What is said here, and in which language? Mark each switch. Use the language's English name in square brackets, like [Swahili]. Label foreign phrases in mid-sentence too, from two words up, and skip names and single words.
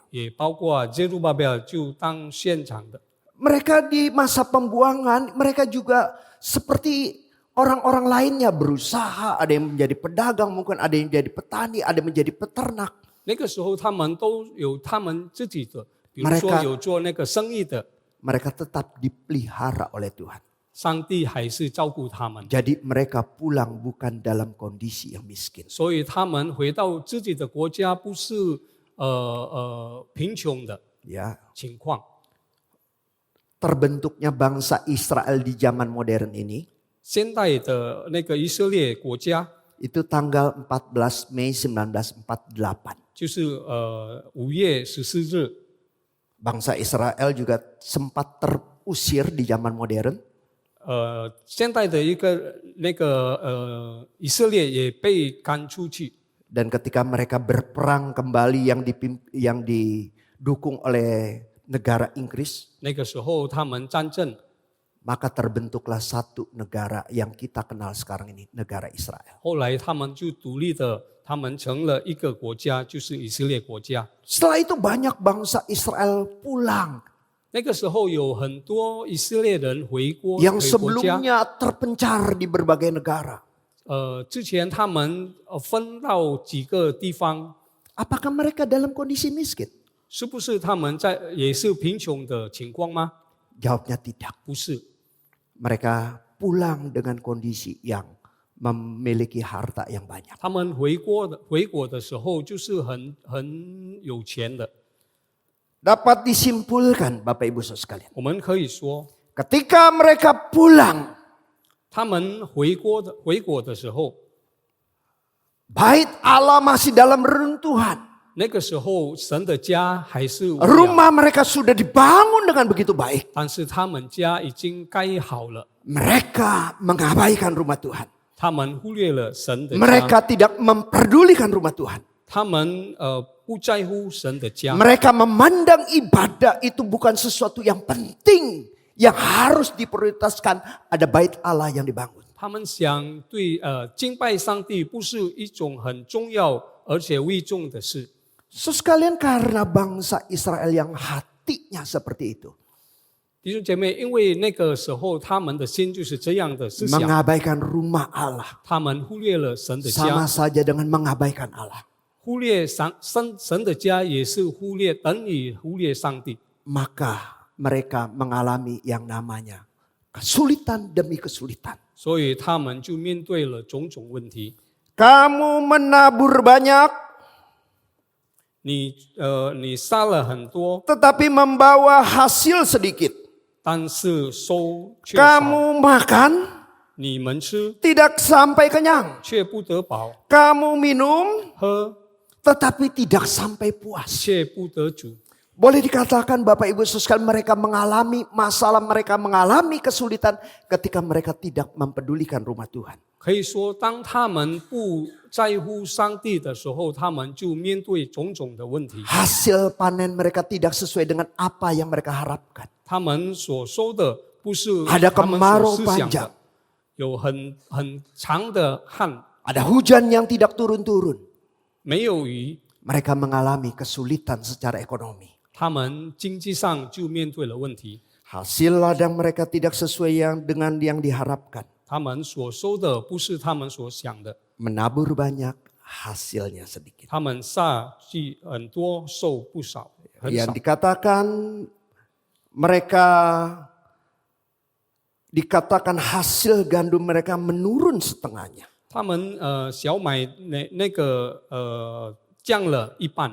[Chinese] 也包括耶路巴贝尔就当县长的。 [Indonesian] Mereka di masa pembuangan, mereka juga seperti orang-orang lainnya berusaha. Ada yang menjadi pedagang, mungkin ada yang menjadi petani, ada yang menjadi peternak. [Chinese] 那个时候他们都有他们自己的，比如说 [Indonesian] Mereka- [Chinese] 有做那个生意的， [Indonesian] Mereka tetap dipelihara oleh Tuhan. [Chinese] 上帝还是照顾他们， [Indonesian] Jadi mereka pulang bukan dalam kondisi yang miskin. [Chinese] 所以他们回到自己的国家不是贫穷的 [Indonesian] Ya, [Chinese] 情况。 [Indonesian] terbentuknya bangsa Israel di zaman modern ini [Chinese] 现代的那个以色列国家， [Indonesian] itu tanggal 14 Mei 1948. [Chinese] 就是5月14日， [Indonesian] Bangsa Israel juga sempat terusir di zaman modern. [Chinese] 现代的一个那个以色列也被赶出去。 [Indonesian] Dan ketika mereka berperang kembali yang didukung oleh negara Inggris, [Chinese] 那个时候他们战争， [Indonesian] maka terbentuklah satu negara yang kita kenal sekarang ini, negara Israel. [Chinese] 后来他们就独立的，他们成了一个国家，就是以色列国家。 [Indonesian] Setelah itu banyak bangsa Israel pulang [Chinese] 那个时候有很多以色列人回国 [Indonesian] yang [Chinese] 回国家。 [Indonesian] sebelumnya terpencar di berbagai negara. [Chinese] 之前他们分到几个地方， [Indonesian] Apakah mereka dalam kondisi miskin? [Chinese] 是不是他们也是贫穷的情况吗？ [Indonesian] Jawabnya tidak. [Chinese] 不是， [Indonesian] Mereka pulang dengan kondisi yang memiliki harta yang banyak. [Chinese] 他们回国的时候就是很有钱的。 [Indonesian] Dapat disimpulkan Bapak Ibu Saudara sekalian. [Chinese] 我们可以说， [Indonesian] Ketika mereka pulang, [Chinese] 他们回国的时候， [Indonesian] bait Allah masih dalam reruntuhan. [Chinese] 那个时候神的家还是无聊， [Indonesian] Rumah mereka sudah dibangun dengan begitu baik. [Chinese] 但是他们家已经盖好了， [Indonesian] Mereka mengabaikan rumah Tuhan. [Chinese] 他们忽略了神的家， [Indonesian] Mereka tidak memperdulikan rumah Tuhan. [Chinese] 他们不在乎神的家， [Indonesian] Mereka memandang ibadah itu bukan sesuatu yang penting, yang harus diprioritaskan. Ada bait Allah yang dibangun. [Chinese] 他们想对敬拜上帝不是一种很重要而且贵重的事。 [Indonesian] Sekalian karena bangsa Israel yang hatinya seperti itu. [Chinese] 弟兄姐妹，因为那个时候他们的心就是这样的思想， [Indonesian] Mengabaikan rumah Allah. [Chinese] 他们忽略了神的 [Indonesian] Sama [Chinese] 家， [Indonesian] saja dengan mengabaikan Allah. [Chinese] 忽略神的家也是等于忽略上帝。 [Indonesian] Maka mereka mengalami yang namanya kesulitan demi kesulitan. [Chinese] 所以他们就面对了种种问题。 [Indonesian] Kamu menabur banyak, [Chinese] 你撒了很多， [Indonesian] tetapi membawa hasil sedikit. [Chinese] 但是收却少。 [Indonesian] Kamu makan, [Chinese] 你们吃 [Indonesian] tidak sampai kenyang. [Chinese] 却不得饱， [Indonesian] Kamu minum, [Chinese] 喝 [Indonesian] tetapi tidak sampai puas. [Chinese] 却不得足。 [Indonesian] Boleh dikatakan Bapak Ibu sekalian mereka mengalami masalah, mereka mengalami kesulitan ketika mereka tidak mempedulikan rumah Tuhan. [Chinese] 可以说，当他们不在乎上帝的时候，他们就面对种种的问题。 [Indonesian] Hasil panen mereka tidak sesuai dengan apa yang mereka harapkan. [Chinese] 他们所收的不是 [Indonesian] Ada [Chinese] 他们 [Indonesian] kemarau [Chinese] 所思想 [Indonesian] panjang. [Chinese] 的，有很长的旱， [Indonesian] Ada hujan yang tidak turun-turun. [Chinese] 没有雨， [Indonesian] Mereka mengalami kesulitan secara ekonomi. [Chinese] 他们经济上就面对了问题。 [Indonesian] Hasil ladang mereka tidak sesuai dengan yang diharapkan. [Chinese] 他们所收的不是他们所想的， [Indonesian] Menabur banyak, hasilnya sedikit. [Chinese] 他们撒去很多，收不少，很少 [Indonesian] Yang。dikatakan mereka dikatakan hasil gandum mereka menurun setengahnya. [Chinese] 他们小买那个降了一半，